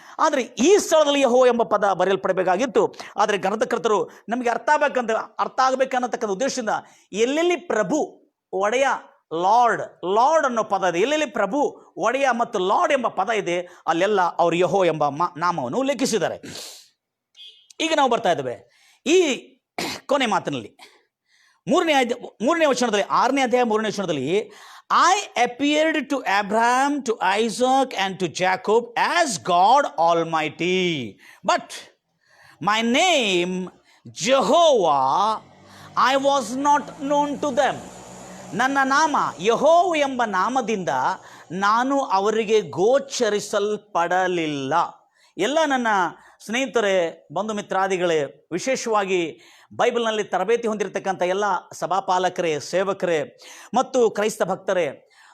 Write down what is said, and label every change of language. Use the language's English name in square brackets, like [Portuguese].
[Kannada] ಆದರೆ ಈ ಸ್ಥಳದಲ್ಲಿ ಯೆಹೋ ಎಂಬ ಪದ ಬರೆಯಲ್ಪಡಬೇಕಾಗಿತ್ತು. ಆದರೆ ಗ್ರಂಥಕರ್ತರು ನಮಗೆ ಅರ್ಥ ಆಗಬೇಕನ್ನತಕ್ಕಂಥ ಉದ್ದೇಶದಿಂದ ಎಲ್ಲೆಲ್ಲಿ ಪ್ರಭು, ಒಡೆಯ, ಲಾರ್ಡ್ ಅನ್ನೋ ಪದ ಇದೆ, ಎಲ್ಲೆಲ್ಲಿ ಪ್ರಭು, ಒಡೆಯ ಮತ್ತು ಲಾರ್ಡ್ ಎಂಬ ಪದ ಇದೆ ಅಲ್ಲೆಲ್ಲ ಅವರು ಯೆಹೋ ಎಂಬ ನಾಮವನ್ನು ಉಲ್ಲೇಖಿಸಿದ್ದಾರೆ. ಈಗ ನಾವು ಬರ್ತಾ ಇದ್ದೇವೆ ಈ ಕೊನೆ ಮಾತಿನಲ್ಲಿ 3ನೇ ವಚನದಲ್ಲಿ, [English] 6ನೇ ಅಧ್ಯಾಯ 3ನೇ ವಚನದಲ್ಲಿ, I appeared to Abraham, to Isaac and to Jacob as God Almighty, but my name Jehovah I was not known to them. [Kannada] ನನ್ನ ನಾಮ ಯೆಹೋವ ಎಂಬ ನಾಮದಿಂದ ನಾನು ಅವರಿಗೆ ಗೋಚರಿಸಲ್ಪಡಲಿಲ್ಲ. ಎಲ್ಲ ನನ್ನ ಸ್ನೇಹಿತರೇ, ಬಂಧು ಮಿತ್ರಾದಿಗಳೇ, ವಿಶೇಷವಾಗಿ ಬೈಬಲ್ನಲ್ಲಿ ತರಬೇತಿ ಹೊಂದಿರತಕ್ಕಂಥ ಎಲ್ಲ ಸಭಾಪಾಲಕರೇ, ಸೇವಕರೇ ಮತ್ತು ಕ್ರೈಸ್ತ ಭಕ್ತರೇ,